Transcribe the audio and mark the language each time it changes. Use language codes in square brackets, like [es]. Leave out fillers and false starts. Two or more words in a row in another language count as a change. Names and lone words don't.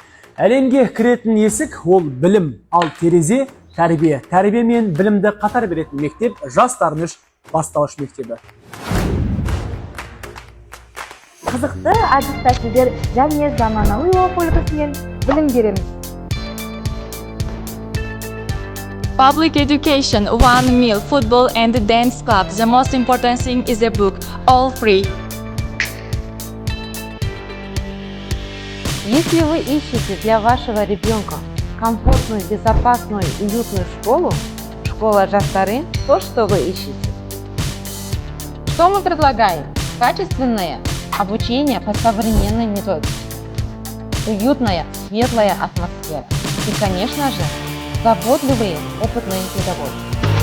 [kk] Әлемге кіретін есік ол білім, ал терезе тәрбие. Тәрбие мен білімді қатар беретін мектеп Жас-Дарын бастауыш мектебі. Қызықты әдіс-тәсілдер және заманауи оқу үлгісімен білім береміз. [en] Public education, one meal, football and dance club. The most important thing is a book, all free. [ru] Если вы ищете для вашего ребенка комфортную, безопасную, уютную школу, школа Жас-Дарын – то, что вы ищете. Что мы предлагаем? Качественное обучение по современной методике, уютная, светлая атмосфера и, конечно же, заботливые, опытные педагоги.